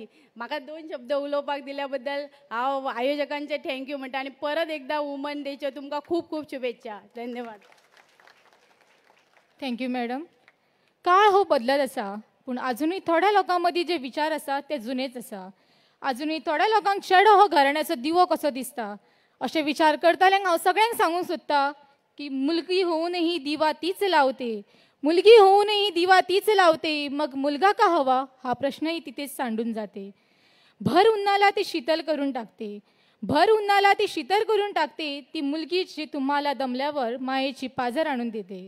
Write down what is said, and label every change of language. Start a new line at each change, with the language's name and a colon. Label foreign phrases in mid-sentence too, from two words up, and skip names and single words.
Konkani: म्हाका 2 शब्द उलोवपाक दिल्या बद्दल हांव आयोजकांचे थँक्यू म्हणटा आनी परत एकदा
English: woman day
Konkani: तुमकां खूब खूब शुभेच्छा. धन्यवाद.
English: thank you madam.
Konkani: काळ हो बदलत आसा पूण अजूनही थोड्या लोकां मदीं जे विचार आसा ते जुनेच आसा. अजूनही थोड्या लोकांक चेडो हो घराण्याचो दिवो कसो दिसता अशे विचार करताल्यांक हांव सगळ्यांक सांगूंक सोदतां की
Marathi: मुलगी होऊनही दिवा तीच लावते, मुलगी होऊनही दिवा तीच लावते, मग मुलगा का हवा हा प्रश्नही तिथेच सांडून जाते. भर उन्हाला ती शीतल करून टाकते, भर उन्हाला ती शीतल करून टाकते. ती मुलगी जी तुम्हाला दमल्यावर मायेची पाजर आणून देते.